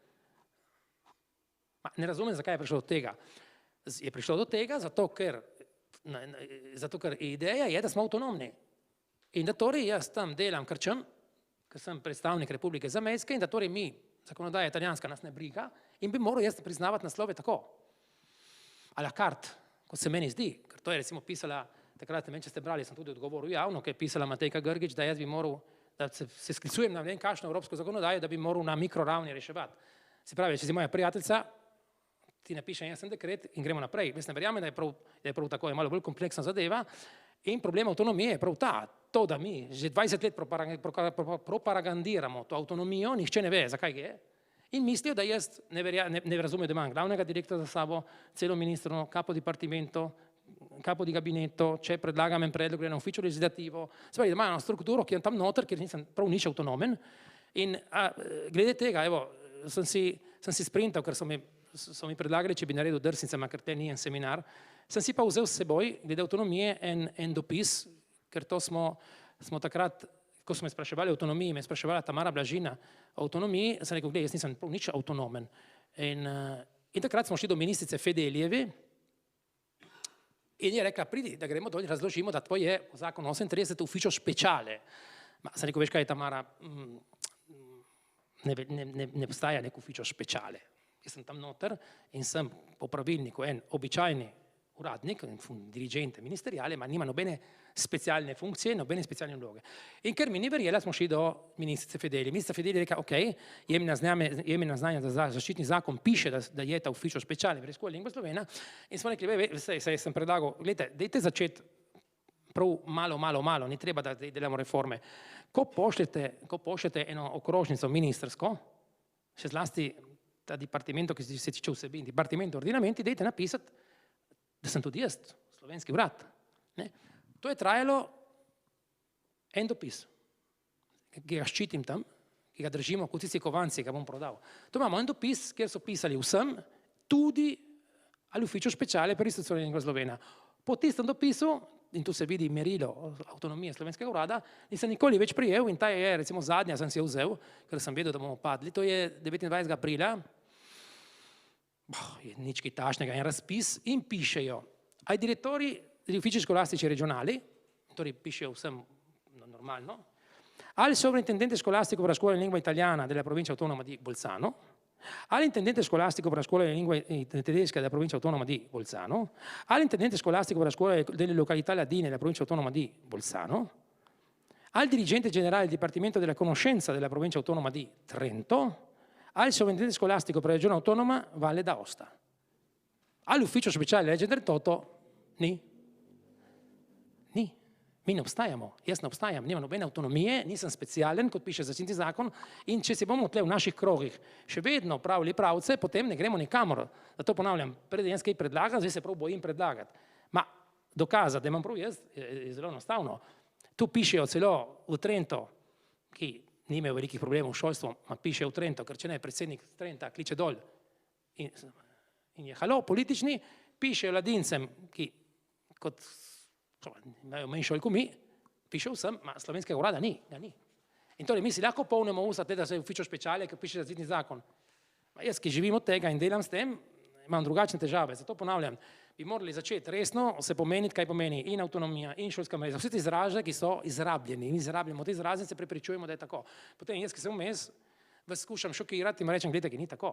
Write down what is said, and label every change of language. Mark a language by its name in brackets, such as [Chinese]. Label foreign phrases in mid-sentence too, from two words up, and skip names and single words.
[Slovenian] Ne razumem, zakaj je prišlo do tega. Je prišlo do tega, zato ker ideja je, da smo avtonomni. In da torej jaz tam delam krčem, ker sem predstavnik Republike Zamejske in da torej mi, zakonodaja italijanska, nas ne briga in bi moral jaz priznavati naslove tako. [French] A la carte, [Slovenian] kot se meni zdi, ker to je recimo pisala, takrat ne vem, če ste brali, sem tudi odgovoril javno, ki je pisala Matejka Grgič, da jaz bi moral, da se sklicujem na ne vem kakšno evropsko zakonodajo, da bi moral na mikroravni reševati. Se pravi, če si moja prijateljica, ti napišem jaz dekret in gremo naprej. Jaz ne verjamem, da je prav tako, je malo bolj kompleksna zadeva in problem avtonomije je prav ta, to, da mi že 20 let propagandiramo to avtonomijo, nihče ne ve, zakaj je, in mislijo, da jaz ne razumejo, da imam glavnega direktora za sabo, celo ministrno, [Italian] capo dipartimento, capo di gabinetto, [Slovenian] če predlagam en predlog na [Italian] ufficio legislativo, [Slovenian] se pravi, da imajo eno strukturo, ki je tam noter, ker nisem prav nič avtonomen. In glede tega, evo, sem si sprintal, ker so mi predlagali, če bi naredil drsnice, ker te ni en seminar, sem si pa vzel s seboj, glede avtonomije, en dopis, ker to smo takrat, ko smo me spraševali o avtonomiji, me spraševala Tamara Blažina o avtonomiji, sem rekel, gled, jaz nisem prav nič avtonomen. In takrat smo šli do ministrice Fedelijevi in je rekla, pridi, da gremo dol in razložimo, da tvoj je zakon 38 [Italian] ufficio speciale. [Slovenian] Ma sem rekel, veš kaj, Tamara, ne obstaja nek [Italian] ufficio speciale. [Slovenian] Jaz sem tam noter in sem po pravilniku en običajni uradnik, [Italian] dirigente ministeriale, [Slovenian] ma nima nobene specialne funkcije, nobene specialne vloge. In ker mi ni verjela, smo šli do ministrice Fedeli. Ministrica Fedeli je rekla, ok, jemi na znanje, da zaščitni zakon piše, da je ta [Italian] ufficio speciale per scuola lingua slovena, [Slovenian] in smo rekli, saj sem predlagal, gledajte, dajte začeti prav malo, ni treba, da delamo reforme. Ko pošljete eno okrožnico ministersko, še zlasti ta dipartimento, ki se tiče vsebin, [Italian] dipartimento ordinamenti, [Slovenian] dajte napisati, da sem tudi jaz, slovenski urad. To je trajalo en dopis, ki ga ščitim tam, ki ga držimo kot tisti kovanci, ki ga bom prodal. To imamo en dopis, kjer so pisali vsem, tudi [Italian] all'ufficio speciale per l'istruzione in lingua slovena. [Slovenian] Po tistem dopisu, in tu se vidi merilo avtonomije slovenskega urada, nisem nikoli več prijel in ta je, recimo zadnja sem si jo vzel, ker sem vedel, da bomo padli, to je 29. aprila, je nič kaj tašnega, en razpis in pišejo, [Italian] ai direttori degli uffici scolastici regionali, [Slovenian] torej pišejo vsem normalno, [Italian] al sovrintendente scolastico per la scuola in lingua italiana della provincia autonoma di Bolzano, all'intendente scolastico per la scuola in lingua tedesca della provincia autonoma di Bolzano, all'intendente scolastico per la scuola delle località ladine della provincia autonoma di Bolzano, al dirigente generale del Dipartimento della Conoscenza della provincia autonoma di Trento, al sovrintendente scolastico per la regione autonoma Valle d'Aosta. All'ufficio speciale legge 38, [Slovenian] mi ne obstajamo, jaz ne obstajam, nimam nobene avtonomije, nisem specialen, kot piše zaščitni zakon, in če se bomo tle v naših krogih še vedno pravili pravce, potem ne gremo nikamor. Zato ponavljam, preden jaz kaj predlagam, zdaj se prav bojim predlagati. Ma dokazati, da imam prav jaz, je zelo enostavno. Tu pišejo celo v Trento, ki ni imel velikih problemov v šolstvu, ma pišejo v Trento, ker če ne, predsednik Trenta kliče dol in je halo, politični, pišejo ladincem, ki kot imajo manjšo kot mi, piše vsem, ma slovenskega urada ni, ga ni. In torej mi si lahko polnemo usta, da se je [Italian] ufficio speciale, [Slovenian] ker piše zaščitni zakon. Ma jaz, ki živim od tega in delam s tem, imam drugačne težave, zato ponavljam, bi morali začeti resno se pomeniti, kaj pomeni in avtonomija, in šolska mreža, vse te izraže, ki so izrabljeni, in izrabljamo te izraze, se prepričujemo, da je tako. Potem jaz, ki sem vmes, vas skušam šokirati in rečem, gledajte, ki ni tako.